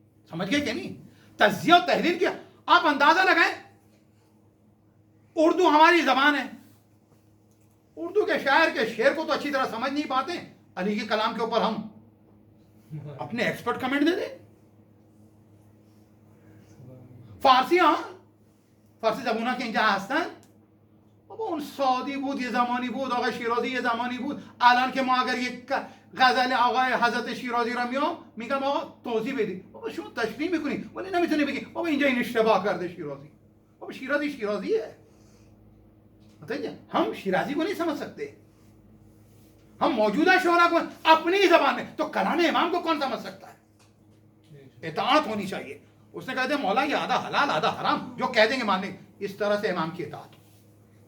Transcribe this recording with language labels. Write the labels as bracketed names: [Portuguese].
[Urdu] سمجھ گئے کہ نہیں؟ تجزیہ و تحلیل کیا. آپ اندازہ لگائیں, اردو ہماری زبان ہے, اردو کے شاعر کے شعر کو تو اچھی طرح سمجھ نہیں پاتے, علی کے کلام کے اوپر ہم اپنے ایکسپرٹ کمنٹ دے دیں. فارسی, ہاں [Persian] فارسی زبونها که اینجا هستن, بابا اون سعدی بود یه زمانی بود, آقای شیرازی یه زمانی بود. الان که ما اگر یک غزل آقای حضرت شیرازی را میگم آقا توضیح بدید, بابا شما تشریح میکنید ولی نمیتونی بگی بابا اینجا این اشتباه کرده شیرازی. بابا شیرازی شیرازیه. [Urdu] ہم شیرازی کو نہیں سمجھ سکتے, ہم موجودہ شعراء کو اپنی زبان میں, تو کلام امام کو کون سمجھ سکتا ہے؟ اطاعت ہونی چاہیے. اس نے کہا دے مولا یہ آدھا حلال آدھا حرام, جو کہہ دیں گے مان لیں. اس طرح سے امام کی اطاعت ہو.